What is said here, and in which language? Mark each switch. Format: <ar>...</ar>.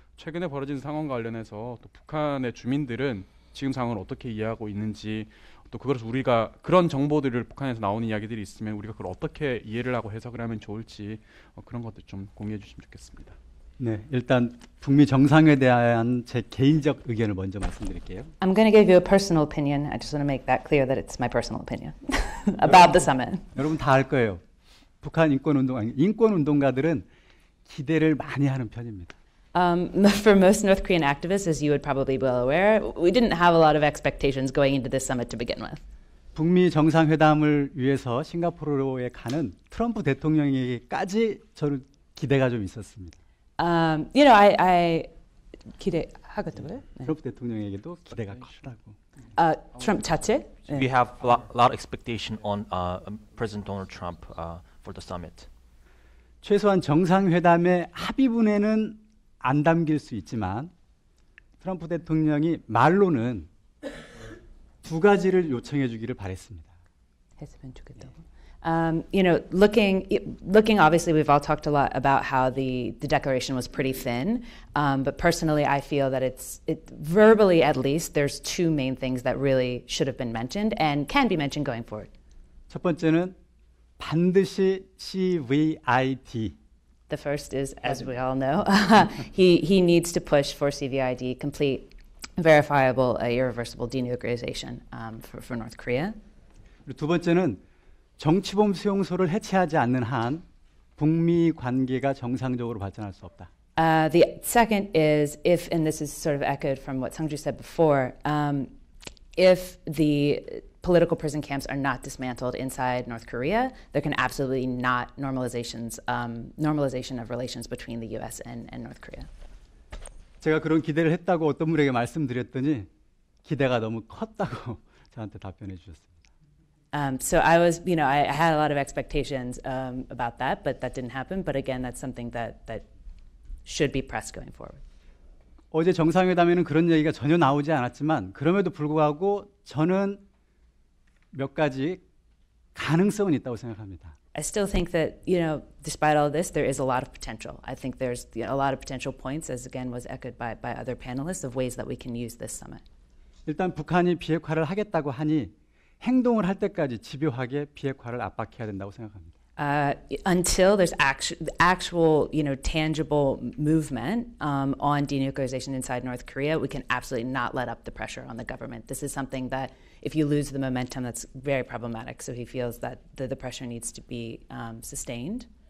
<ko>최근에 벌어진 상황과 관련해서 또 북한의 주민들은 지금 상황을 어떻게 이해하고 있는지, 또 그것을 우리가 그런 정보들을 북한에서 나오는 이야기들이 있으면 우리가 그걸 어떻게 이해를 하고 해석을 하면 좋을지 그런 것들 좀 공유해 주시면 좋겠습니다. 네, 일단 북미 정상회담에 대한 제 개인적 의견을 먼저 말씀드릴게요.</ko> <en>I'm going to give you a personal opinion. I just want to make that clear that it's my personal opinion about the summit.</en> <ko>여러분 다 알 거예요. 북한 인권운동가들은 기대를 많이 하는 편입니다.</ko> <en>For most North Korean activists, as you would probably be well aware, we didn't have a lot of expectations going into this summit to begin with.</en> <ko>북미 정상회담을 위해서 싱가포르에 가는 트럼프 대통령에게까지 저는 기대가 좀 있었습니다. I 기대하거든요. 트럼프 대통령에게도 기대가 컸다고. 트럼프 자체?</ko> <en>We have a lot of expectation on President Donald Trump for the summit.</en> <ko>최소한 정상회담의 합의문에는 안 담길 수 있지만 트럼프 대통령이 말로는 두 가지를 요청해 주기를 바랬습니다. 했으면 좋겠다고.</ko> <en>Looking, obviously, we've all talked a lot about how the declaration was pretty thin, but personally, I feel that verbally, at least, there's two main things that really should have been mentioned and can be mentioned going forward.</en> <ko>첫 번째는 반드시 CVID.</ko> <en>The first is, as we all know, he needs to push for CVID, complete, verifiable, irreversible denuclearization for North Korea.</en> <ko>그리고 두 번째는 정치범 수용소를 해체하지 않는 한 북미 관계가 정상적으로 발전할 수 없다.</ko> <en>The second is if, and this is sort of echoed from what Sungju said before, if the political prison camps are not dismantled inside North Korea, there can absolutely not normalization of relations between the U.S. and North Korea.</en> <ko>제가 그런 기대를 했다고 어떤 분에게 말씀드렸더니 기대가 너무 컸다고 저한테 답변해 주셨습니다.</ko> <en>So I was, I had a lot of expectations about that, but that didn't happen. But again, that's something that should be pressed going forward.</en> <ko>어제 정상회담에는 그런 얘기가 전혀 나오지 않았지만 그럼에도 불구하고 저는 몇 가지 가능성은 있다고 생각합니다.</ko> <en>I still think that, despite all of this, there is a lot of potential. I think there's a lot of potential points, as again was echoed by other panelists, of ways that we can use this summit.</en> <ko>일단 북한이 비핵화를 하겠다고 하니 행동을 할 때까지 집요하게 비핵화를 압박해야 된다고 생각합니다.</ko> <en>Until there's actual, tangible movement on denuclearization inside North Korea, we can absolutely not let up the pressure on the government. This is something that, if you lose the momentum, that's very problematic. So he feels that the pressure needs to be sustained.</en>